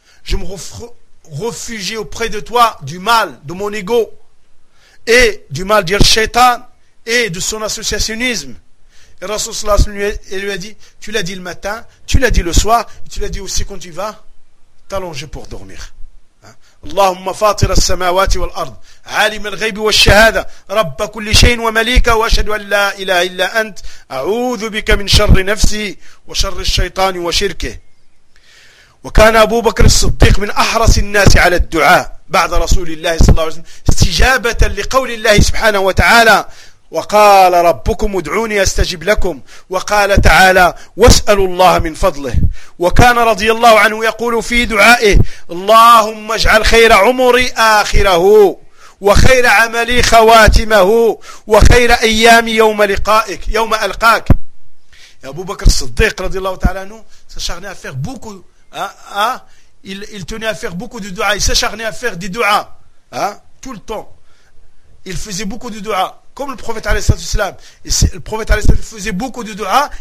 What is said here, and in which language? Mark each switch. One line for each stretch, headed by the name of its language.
French: Je me réfugie auprès de toi du mal, de mon ego, et du mal de Shaitan et de son associationnisme. Et Rasoul sallallahu alayhi wa sallam lui a dit, tu l'as dit le matin, tu l'as dit le soir, tu l'as dit aussi quand tu vas t'allonger pour dormir.
Arabic: اللهم فاطر السماوات والأرض عالم الغيب والشهادة رب كل شيء ومليكه وأشهد أن لا إله إلا أنت أعوذ بك من شر نفسي وشر الشيطان وشركه. وكان أبو بكر الصديق من أحرص الناس على الدعاء بعد رسول الله صلى الله عليه وسلم استجابة لقول الله سبحانه وتعالى وقال ربكم ادعوني استجب لكم وقال تعالى واسألوا الله من فضله. وكان رضي الله عنه يقول في دعائه اللهم اجعل خير عمري آخره وخير عملي خواتمه وخير أيامي يوم لقائك يوم ألقاك. أبو بكر الصديق رضي الله تعالى عنه سشغني أفير بوكو
French: il tenait à faire beaucoup de dua, il s'acharnait à faire des dua tout le temps. Il faisait beaucoup de dua, comme le prophète alayhi salam. Le prophète alayhi salam faisait beaucoup de dua.